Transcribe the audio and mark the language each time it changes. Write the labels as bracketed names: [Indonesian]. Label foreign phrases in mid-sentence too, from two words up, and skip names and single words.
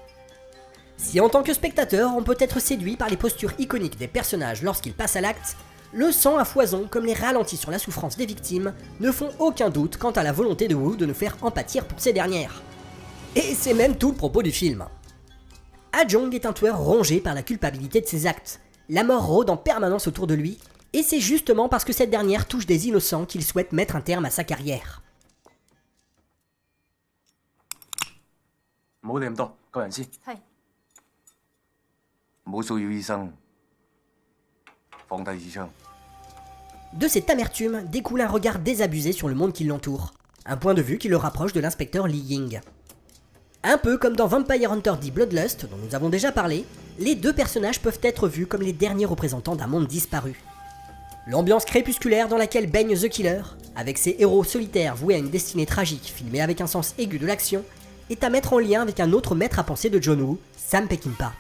[French] Si en tant que spectateur, on peut être séduit par les postures iconiques des personnages lorsqu'ils passent à l'acte, le sang à foison comme les ralentis sur la souffrance des victimes ne font aucun doute quant à la volonté de Woo de nous faire empâtir pour ces dernières. Et c'est même tout le propos du film. Ah Jong est un tueur rongé par la culpabilité de ses actes. La mort rôde en permanence autour de lui, et c'est justement parce que cette dernière touche des innocents qu'il souhaite mettre un terme à sa carrière. [Cantonese] 唔好理咁多，救人先。係。唔好騷擾醫生，放低支槍。 [French] De cette amertume découle un regard désabusé sur le monde qui l'entoure, un point de vue qui le rapproche de l'inspecteur Li Ying. Un peu comme dans Vampire Hunter D Bloodlust, dont nous avons déjà parlé, les deux personnages peuvent être vus comme les derniers représentants d'un monde disparu. L'ambiance crépusculaire dans laquelle baigne The Killer, avec ses héros solitaires voués à une destinée tragique filmée avec un sens aigu de l'action, est à mettre en lien avec un autre maître à penser de John Woo, Sam Peckinpah.